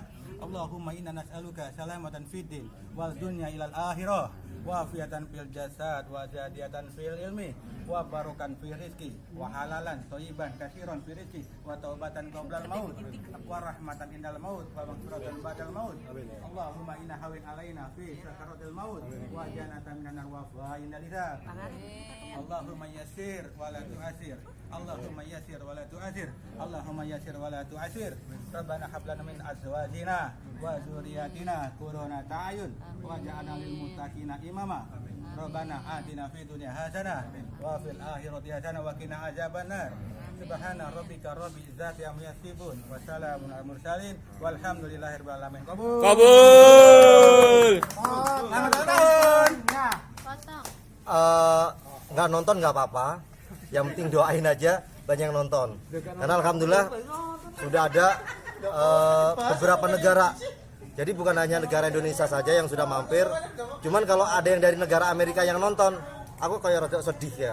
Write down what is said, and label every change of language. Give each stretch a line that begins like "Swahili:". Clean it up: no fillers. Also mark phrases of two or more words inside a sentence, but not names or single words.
Arabic: اللهم إنا نسألك سلامة في الدين والدنيا إلى الآخرة وعافية في الجسد وزيادة في العلم وبركة في الرزق وحلالا طيبا كثيرا في الرزق وتوبة قبل الموت ورحمة عند الموت ومغفرة بعد الموت. اللهم إنا هون علينا في سكرات الموت وجنة منا وفئة الحساب. اللهم يسر ولا تعسر. اللهم يسر ولا تعسر. Allahumma yassir wa la tu'asir. اللهم يسر ولا تعسر. ربنا هب لنا من أزواجنا وذرياتنا قرة أعين واجعلنا للمتقين إماما. ربنا آتنا في الدنيا حسنة وفي الآخرة حسنة وقنا عذاب النار. سبحان ربك رب العزة عما يصفون وسلام على المرسلين والحمد لله رب العالمين.
Indonesian: Kabul. Selamat ulang tahun. Nggak nonton nggak apa-apa, yang penting doain aja banyak yang nonton. Karena alhamdulillah sudah ada beberapa negara. Jadi bukan hanya negara Indonesia saja yang sudah mampir. Cuman kalau ada yang dari negara Amerika yang nonton, aku kayak rada sedih ya.